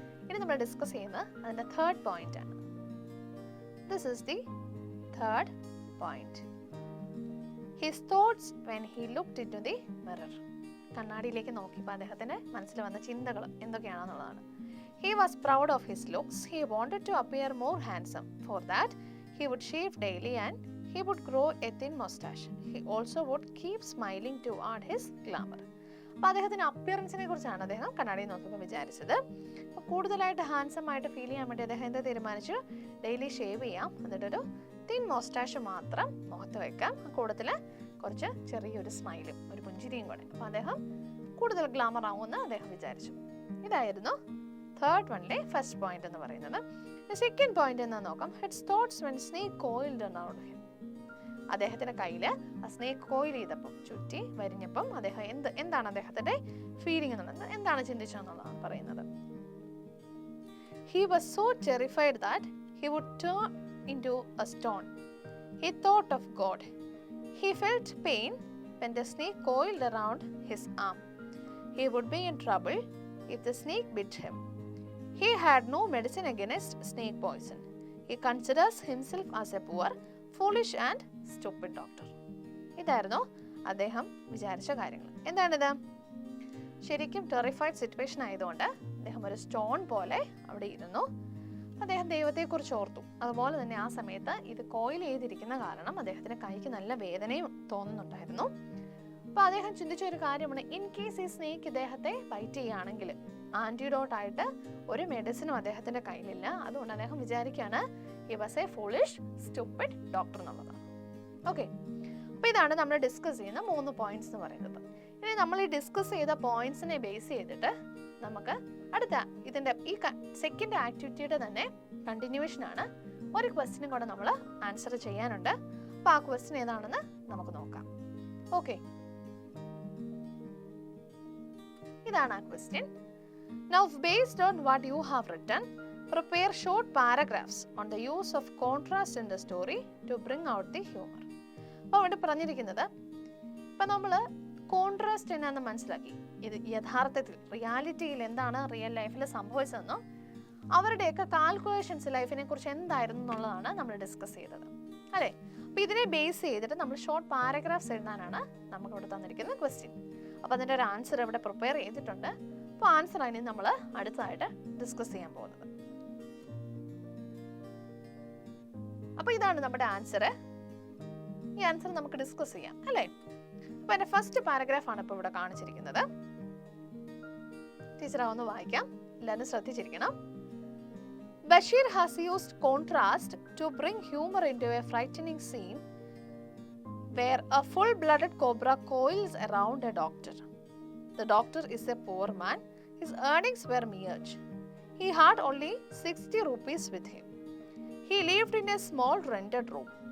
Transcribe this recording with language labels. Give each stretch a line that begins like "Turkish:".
Malayalam: ഇനി നമ്മൾ ഡിസ്കസ് ചെയ്യുന്നത് അതിന്റെ തേർഡ് പോയിന്റ് ആണ്.
English: This is the third point. His thoughts when he looked into the mirror.
Malayalam: കണ്ണാടിയിലേക്ക് നോക്കിയപ്പോൾ അദ്ദേഹത്തിന്റെ മനസ്സിൽ വന്ന ചിന്തകൾ എന്തൊക്കെയാണെന്നുള്ളതാണ്.
English: He was proud of his looks. He wanted to appear more handsome. For that, he would shave daily and he would grow a thin mustache. He also would keep smiling to add his glamour.
Malayalam: അപ്പോൾ അദ്ദേഹത്തിന്റെ അപ്പിയറൻസിനെ കുറിച്ചാണ് അദ്ദേഹം കണ്ണാടിയിൽ നോക്കിയപ്പോൾ വിചാരിച്ചത്. അപ്പോൾ കൂടുതലായിട്ട് handsome ആയിട്ട് ഫീൽ ചെയ്യാൻ വേണ്ടി അദ്ദേഹം എന്താ തീരുമാനിച്ചു? ഡെയിലി ഷേവ് ചെയ്യാം, എന്നിട്ടൊരു തിൻ മൊസ്റ്റാഷ് മാത്രം മുഖത്ത് വെക്കാം, കൂട്ടത്തിൽ കുറച്ച് ചെറിയൊരു സ്മൈലും ഒരു പുഞ്ചിരിയും കൂടെ. അപ്പോൾ അദ്ദേഹം കൂടുതൽ ഗ്ലാമർ ആവുമെന്ന് അദ്ദേഹം വിചാരിച്ചു. ഇതായിരുന്നു തേർഡ് വണിലെ ഫസ്റ്റ് പോയിന്റ് എന്ന് പറയുന്നത്.
English: second point
Malayalam: എന്ന് നോക്കാം.
English: His thoughts when snake coiled around him.
Malayalam: അദ്ദേഹത്തിന്റെ കയ്യിൽ ആ സ്നേക്ക് കോയിൽ ചെയ്തപ്പം, ചുറ്റി വരിഞ്ഞപ്പം അദ്ദേഹം എന്താണ് അദ്ദേഹത്തിന്റെ ഫീലിംഗ് എന്നുള്ളത്, എന്താണ് ചിന്തിച്ചതെന്നുള്ളതാണ് പറയുന്നത്.
English: He was so terrified that he would turn into a stone. He thought of God. He felt pain when the snake coiled around his arm. He would be in trouble if the snake bit him. He had no medicine against snake poison. He considers himself as a poor, foolish and stupid doctor.
Malayalam: ഇതായിരുന്നു അദ്ദേഹം വിചാരിച്ച കാര്യങ്ങൾ. എന്താണിത്? ശരിക്കും terrified situation ആയതുകൊണ്ട് അദ്ദേഹം ഒരു stone പോലെ അവിടെ ഇരുന്നു. അദ്ദേഹം ദൈവത്തെക്കുറിച്ച് ഓർത്തു. അതുപോലെ തന്നെ ആ സമയത്ത് ഇത് കോയിൽ ചെയ്തിരിക്കുന്ന കാരണം അദ്ദേഹത്തിന് കൈക്ക് നല്ല വേദനയും തോന്നുന്നുണ്ടായിരുന്നു. അപ്പോൾ അദ്ദേഹം ചിന്തിച്ച ഒരു കാര്യമാണ്, ഇൻ കേസ് ഈ സ്നേക്ക് ഇദ്ദേഹത്തെ ബൈറ്റ് ചെയ്യുകയാണെങ്കിൽ ആന്റിഡോട്ട് ആയിട്ട് ഒരു മെഡിസിനും അദ്ദേഹത്തിന്റെ കയ്യിലില്ല. അതുകൊണ്ട് അദ്ദേഹം വിചാരിക്കുകയാണ്
English: he was a foolish stupid doctor
Malayalam: എന്നുള്ളതാണ്. ഓക്കെ, അപ്പോൾ ഇതാണ് നമ്മൾ ഡിസ്കസ് ചെയ്യുന്ന 3 പോയിന്റ്സ് എന്ന് പറയുന്നത്. ഇനി നമ്മൾ ഈ ഡിസ്കസ് ചെയ്ത പോയിന്റ്സിനെ ബേസ് ചെയ്തിട്ട് നമുക്ക് അടുത്ത ഇതിന്റെ ഈ സെക്കൻഡ് ആക്ടിവിറ്റിയുടെ തന്നെ കണ്ടിന്യൂവേഷൻ ആണ്. ഒരു ക്വസ്റ്റ്യനും കൂടെ നമ്മൾ ആൻസർ ചെയ്യാനുണ്ട്. അപ്പോൾ ആ ക്വസ്റ്റ്യൻ ഏതാണെന്ന് നമുക്ക് നോക്കാം. ഓക്കെ, ഇതാണ് ആ question.
English: Now, based on what you have written, prepare short paragraphs on the use of contrast in the story to bring out the humor.
Malayalam: അപ്പോൾ അവിടെ പറഞ്ഞിരിക്കുന്നത്, ഇപ്പം നമ്മൾ കോൺട്രാസ്റ്റ് എന്നാന്ന് മനസ്സിലാക്കി. ഇത് യഥാർത്ഥത്തിൽ റിയാലിറ്റിയിൽ എന്താണ് റിയൽ ലൈഫിൽ സംഭവിച്ചതെന്നോ അവരുടെയൊക്കെ കാൽക്കുലേഷൻസ് ലൈഫിനെ കുറിച്ച് എന്തായിരുന്നു എന്നുള്ളതാണ് നമ്മൾ ഡിസ്കസ് ചെയ്തത് അല്ലേ. അപ്പോൾ ഇതിനെ ബേസ് ചെയ്തിട്ട് നമ്മൾ ഷോർട്ട് പാരഗ്രാഫ്സ് എഴുതാനാണ് നമുക്ക് ഇവിടെ തന്നിരിക്കുന്ന ക്വസ്റ്റ്യൻ. അപ്പോൾ അതിൻ്റെ ഒരു ആൻസർ ഇവിടെ പ്രിപ്പയർ ചെയ്തിട്ടുണ്ട്. അപ്പോൾ ആൻസർ ആണ് നമ്മൾ അടുത്തതായിട്ട് ഡിസ്കസ് ചെയ്യാൻ പോകുന്നത്. അപ്പോൾ ഇതാണ് നമ്മുടെ ആൻസർ. ഈ ആൻസർ നമുക്ക് ഡിസ്കസ് ചെയ്യാം അല്ലേ. അപ്പോൾ എൻ്റെ ഫസ്റ്റ് പാരഗ്രാഫ് ആണ് ഇപ്പോൾ ഇവിടെ കാണിച്ചിരിക്കുന്നത്. ടീച്ചർ ഒന്ന് വായിക്കാം, എല്ലാവരും ശ്രദ്ധിച്ചിരിക്കണം.
English: Bashir has used contrast to bring humor into a frightening scene where a full-blooded cobra coils around a doctor. The doctor is a poor man. His earnings were meagre. He had only 60 rupees with him. He lived in a small rented room.